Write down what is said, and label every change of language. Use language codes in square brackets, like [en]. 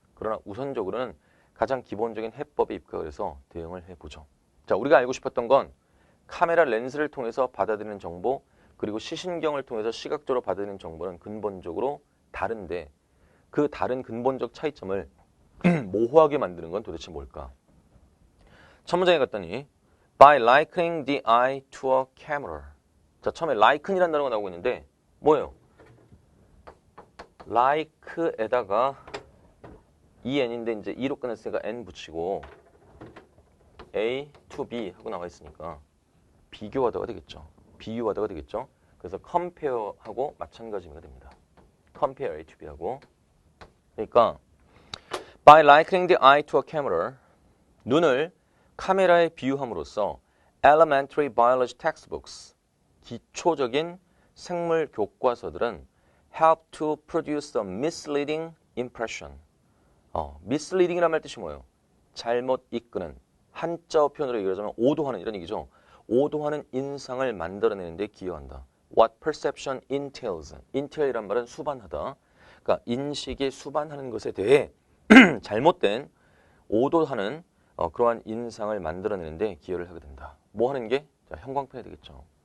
[ko] 그러나 우선적으로는 가장 기본적인 해법에 입각을 해서 대응을 해보죠. 자, 우리가 알고 싶었던 건 카메라 렌즈를 통해서 받아들이는 정보 그리고 시신경을 통해서 시각적으로 받아들이는 정보는 근본적으로 다른데 그 다른 근본적 차이점을 모호하게 만드는 건 도대체 뭘까? 첫 문장에 갔더니 [en] by likening the eye to a camera. [ko] 자, 처음에 like이라는 단어가 나오고 있는데 뭐예요? like에다가 en인데 이제 e로 끝났으니까 n 붙이고 a to b 하고 나와 있으니까 비교하다가 되겠죠. 비유하다가 되겠죠. 그래서 compare하고 마찬가지 의미가 됩니다. [en] compare a to b하고 그러니까 by likening the eye to a camera [ko] 눈을 카메라에 비유함으로써 [en] elementary biology textbooks [ko] 기초적인 생물 교과서들은 [en] help to produce a misleading impression. [ko] misleading이란 말 뜻이 뭐예요? 잘못 이끄는 한자어 표현으로 얘기하자면 오도하는 이런 얘기죠. 오도하는 인상을 만들어내는 데 기여한다. [en] What perception entails. [ko] entail이란 말은 수반하다. 그러니까 인식이 수반하는 것에 대해 잘못된 오도하는 그러한 인상을 만들어내는 데 기여를 하게 된다. 뭐 하는 게? 자, 형광펜이 되겠죠.